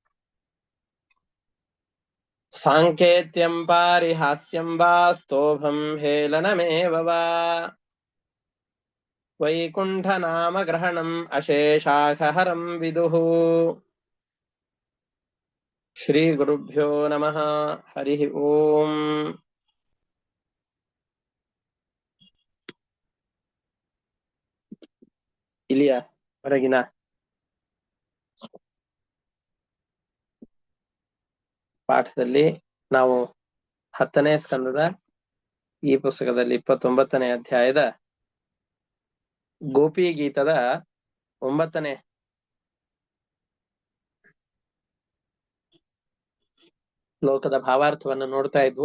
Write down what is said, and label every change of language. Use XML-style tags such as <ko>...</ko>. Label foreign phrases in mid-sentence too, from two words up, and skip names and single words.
<sa>साङ्केत्यं पारिहास्यं वा स्तोभं हेलनमेव वा वैकुण्ठनामग्रहणम् अशेषाखहरं विदुः श्रीगुरुभ्यो नमः हरिः ओम्</sa> <kn>ಇಲ್ಲಿಯ ಹೊರಗಿನ ಪಾಠದಲ್ಲಿ ನಾವು 10ನೇ ಸ್ಕಂದದ ಈ ಪುಸ್ತಕದಲ್ಲಿ 29ನೇ ಅಧ್ಯಾಯದ ಗೋಪಿ ಗೀತದ 9ನೇ ಶ್ಲೋಕದ ಭಾವಾರ್ಥವನ್ನು ನೋಡ್ತಾ ಇದ್ವು.</kn>